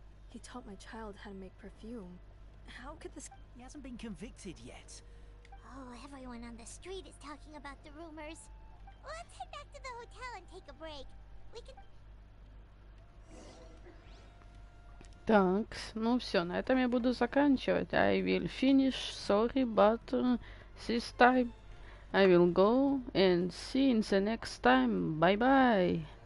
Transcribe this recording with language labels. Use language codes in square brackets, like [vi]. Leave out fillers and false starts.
[en] He taught my child how to make perfume. How could this... He hasn't been convicted yet. Oh, everyone on the street is talking about the rumors. Let's head back to the hotel and take a break. We can... [ru] Так, ну все, на этом я буду заканчивать. [en] I will finish, sorry, but this time I will go and see you in the next time. Bye bye.